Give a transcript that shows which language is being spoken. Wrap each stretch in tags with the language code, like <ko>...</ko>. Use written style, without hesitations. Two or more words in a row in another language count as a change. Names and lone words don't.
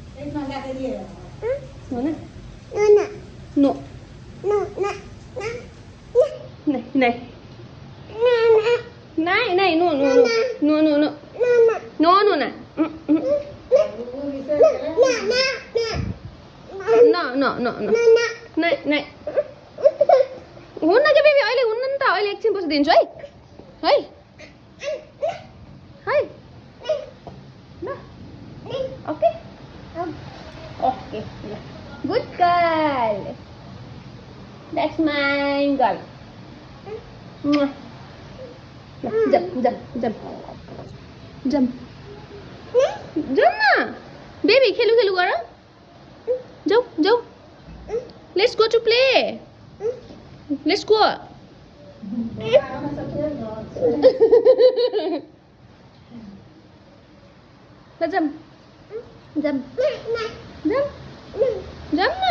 <en>No, no. No. Này, này. Này, này, no, no, no. No, no, no. No, no, này. No, no, no, no. Này, này.</en> <ne>हुन्न के बेबी अहिले हुन्न नि त अहिले एकछिन पछि दिन्छु है है है ल</ne> <en>okay okay good girl that's my girl</en> <ne>जम जम जम जम जम न बेबी खेलु खेलु गर जाऊ जाऊ</ne> <en>let's go to play</en> <ne>Let's go.</ne> <en>Let's jump. Jump. Jump. Jump na.</en>